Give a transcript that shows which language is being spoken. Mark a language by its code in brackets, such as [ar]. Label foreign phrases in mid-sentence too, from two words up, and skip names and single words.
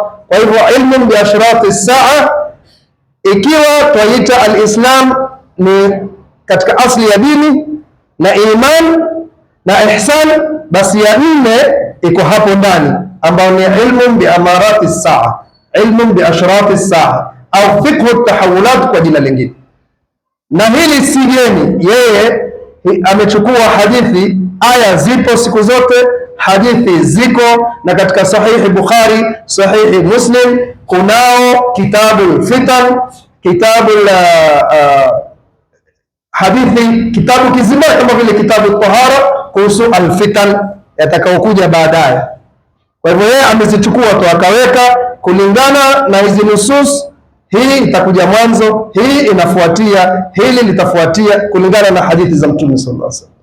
[sw] Kwa hivyo [ar] علم بأشراط الساعة, [sw] ikiwa twaita al-Islam ni katika asli ya dini na iman na ihsan, basi ya nne iko hapo ndani, ambao ni [ar] علم بأمارات الساعة, علم بأشراط الساعة [sw] au [ar] فقه التحولات [sw] kwa jina lingine. Na hili si geni, yeye amechukua hadithi. Aya zipo siku zote, hadithi ziko, na katika sahihi Bukhari, sahihi Muslim kunao kitabul fitan, kitabul hadithi, kitabu kizima kama vile kitabu tahara kuhusu alfitan yatakaokuja baadaye. Kwa hivyo yeye amezichukua tu akaweka kulingana na hizi nusus, hii itakuja mwanzo, hii inafuatia, hili litafuatia, kulingana na hadithi za Mtume [ar] صلى الله عليه وسلم.